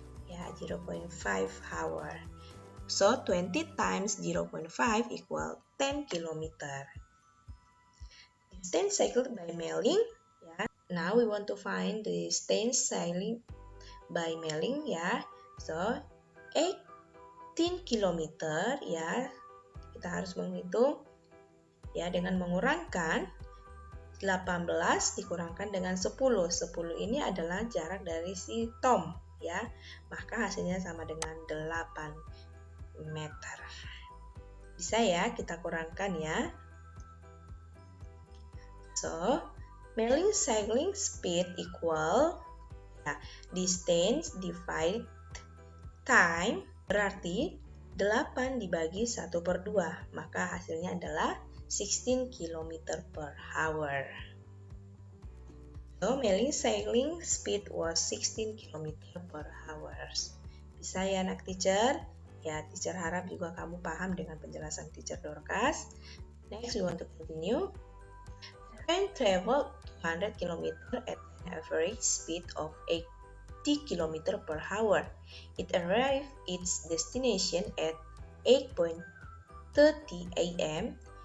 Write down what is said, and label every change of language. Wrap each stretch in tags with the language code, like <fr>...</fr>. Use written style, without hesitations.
<en>Yeah, 0.5 hour. So 20 times 0.5 equal 10 kilometer. Distance cycled by Mei-ling. Yeah. Now we want to find the distance cycling by Mei-ling. Yeah. So 18 kilometer. Ya.</en> <id>Kita harus menghitung ya dengan mengurangkan 18 dikurangkan dengan 10. 10 ini adalah jarak dari si Tom ya. Maka hasilnya sama dengan 8 meter. Bisa ya kita kurangkan ya.</id> <en>So, Mei-ling cycling speed equal ya, distance divide time,</en> <id>berarti 8 dibagi 1/2, maka hasilnya adalah</id> <en>16 km per hour. So, Mei-ling cycling speed was 16 km per hour.</en> <id>Bisa ya anak teacher? Ya, teacher harap juga kamu paham dengan penjelasan teacher Dorcas.</id> <en>Next, we want to continue. Train traveled 200 km at an average speed of 80 km per hour. It arrived its destination at 8:30 a.m.</en>